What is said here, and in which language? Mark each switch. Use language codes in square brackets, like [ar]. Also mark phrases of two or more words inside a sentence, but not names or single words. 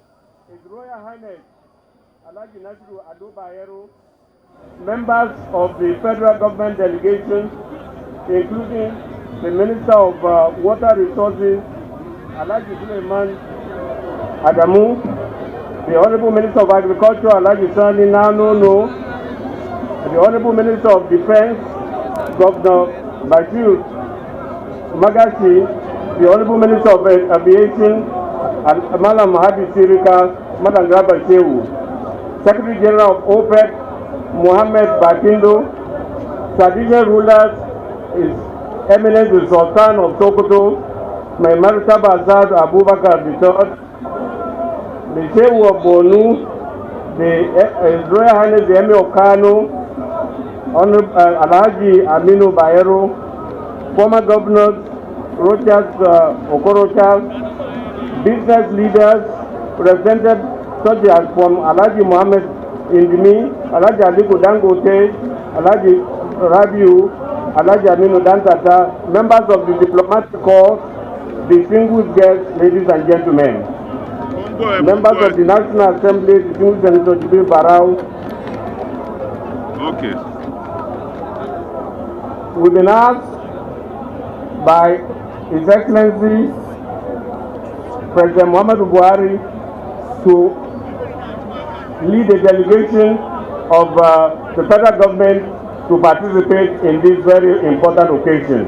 [en] Members of the federal government delegation, including the Minister of Water Resources, Alhaji Suleiman Adamu, the Honorable Minister of Agriculture, Alhaji Sani Nanono, the Honorable Minister of Defense, Governor Bashir Magashi, the Honorable Minister of Aviation, Malam Mahadi Sirika, Madam Graba Shehu, Secretary General of OPEC, Mohammed Bakindo, traditional rulers, His Eminence the Sultan of Sokoto, my Maritaba Azad Abubakar III, the Shehu of Bonu, His Royal Highness the Emir of Kano, Honorable Alhaji Aminu Bayero, former governors, Rochas Okorocha, business leaders represented such as from Alhaji Mohammed Indimi, Alhaji Aliko Dangote, Alhaji Rabiu, Alhaji Aminu Dantata, members of the diplomatic corps, distinguished guests, ladies and gentlemen, members of the National Assembly, distinguished Senator Jibril Barau. Okay. We've been asked by His Excellency President Muhammadu Buhari to lead a delegation of the federal government to participate in this very important occasion.